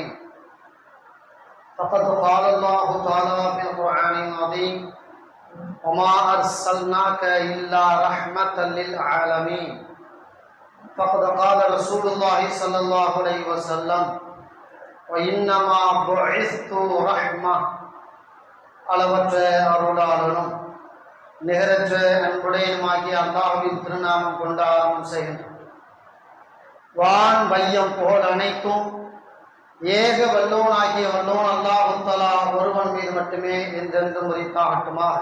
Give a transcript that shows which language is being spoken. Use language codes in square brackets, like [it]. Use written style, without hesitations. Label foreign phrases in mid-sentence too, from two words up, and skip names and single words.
[ar] فقد قال الله تعالى في القرآن العظيم: وما أرسلناك إلا رحمة للعالمين. فقد قال رسول الله صلى الله عليه وسلم: وإنما بعثت رحمة. [ta] அளவற்ற அருளாளனும் நிகரற்ற அன்புடையனுமாகிய அல்லாஹ்வின் திருநாமம் கொண்டு ஆரம்பம் செய்கின்றோம். வான் வையம் புகழ் அனைத்தும் ஏக வல்லோனாகிய வல்லோன் அல்லாஹ் தஆலா ஒருவன் மீது மட்டுமே என்றென்றும் உரித்தாகட்டுமாக.